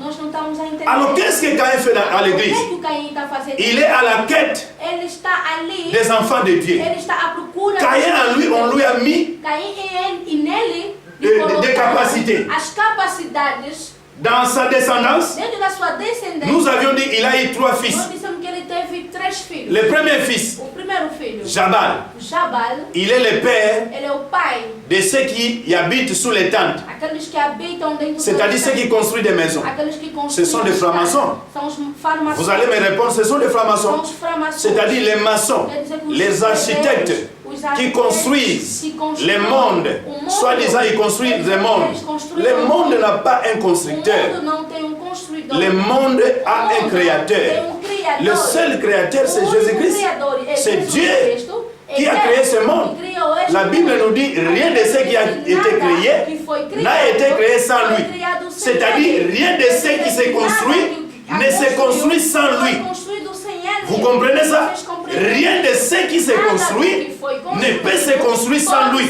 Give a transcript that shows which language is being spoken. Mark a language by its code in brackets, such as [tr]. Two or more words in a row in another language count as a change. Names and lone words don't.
[fr] Alors qu'est-ce que Caïn fait à l'église? Il est à la quête des enfants de Dieu. Caïn en lui, on lui a mis des capacités. Dans sa descendance, nous avions dit qu'il a eu 3 fils. [pt] teve 3 filhos. [fr] Le premier fils, [pt] O primeiro filho, [fr] Jabal, [pt] Jabal, [fr] il est le père [pt] ele é o pai [fr] de ceux qui y habitent sous les tentes. [pt] aqueles que habitam dentro [fr] C'est-à-dire ceux qui construisent des maisons. [pt] aqueles que [fr] Ce sont des francs-maçons. [pt] São os farmaçons. [fr] Vous allez me répondre, ce sont des francs-maçons. [pt] São os francs-maçons. [fr] C'est-à-dire les maçons, [pt] Quer dizer que os [fr] les architectes [pt] os [fr] qui [pt] arquitetos [fr] construisent [pt] que constroem [fr] le monde. [pt] o mundo. [fr] Soi-disant, ils construisent le monde. [pt] Eles construíram [fr] Le [pt] o [fr] monde [pt] mundo. [fr] n'a pas un [pt] O [fr] constructeur. [pt] mundo não tem construidor. [fr] Le monde a un [pt] Tem [fr] créateur. [pt] criador. [fr] Le seul créateur, c'est [pt] O único [fr] Jésus-Christ. [pt] criador é [fr] C'est [pt] Jesus [fr] Dieu [pt] Cristo. [fr] qui a [pt] É [fr] créé [pt] Deus [fr] ce monde. [pt] que criou este [fr] La Bible [pt] mundo. [fr] nous dit rien de ce qui a été créé n'a été créé sans lui. C'est-à-dire rien de ce qui se construit ne se construit sans lui. Vous comprenez ça? Rien de ce qui se construit ne peut se construire sans lui.